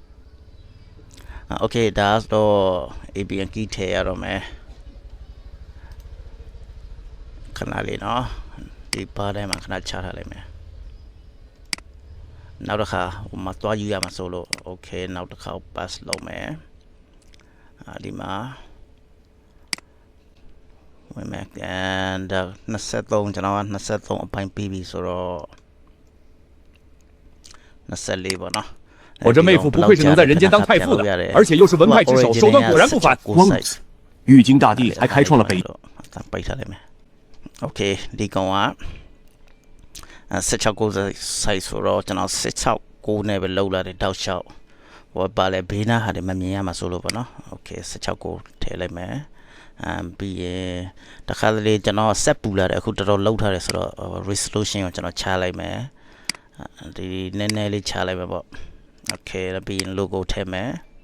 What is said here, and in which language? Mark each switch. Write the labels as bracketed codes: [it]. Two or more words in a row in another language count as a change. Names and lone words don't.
[my] Okay ဒါတော့ [en] APN key [my] ထည့်ရတော့မယ်ခဏလေးနော်ဒီပါထဲမှာခဏချထားလိုက်မယ်နောက်တစ်ခါဟိုမှာတွားယူရမှာဆိုလို့ Okay နောက်တစ်ခါ pass လုပ်မယ်ဒီမှာဝင်မယ် and 23ကျွန်တော်က23အပိုင်းပြီးပြီဆိုတော့24ပေါ့နော် [zh] 我这妹夫不愧是能在人间当太傅的，而且又是文派之首，手段果然不凡。光子，玉京大帝才开创了北。 [my] ပိတ်ထားလိုက်မယ် Okay ဒီကောင်က16 size ဆိုတော့ကျွန်တော်16 9နဲ့ပဲလောက်လာတယ်တောက်လျှောက်ဟောပါလေဘေးနားဟာတွေမမြင်ရမှာဆိုလို့ပေါ့နော် Okay 16 9ထည့်လိုက်မယ်ပြီးရင်တခါတလေကျွန်တော်ဆက်ပူလာတယ်အခုတော်တော်လောက်ထားတယ်ဆိုတော့ resolution ကိုကျွန်တော်ချလိုက်မယ်ဒီနည်းနည်းလေးချလိုက်မယ်ပေါ့ Okay ပြီးရင် logo ထည့်မယ်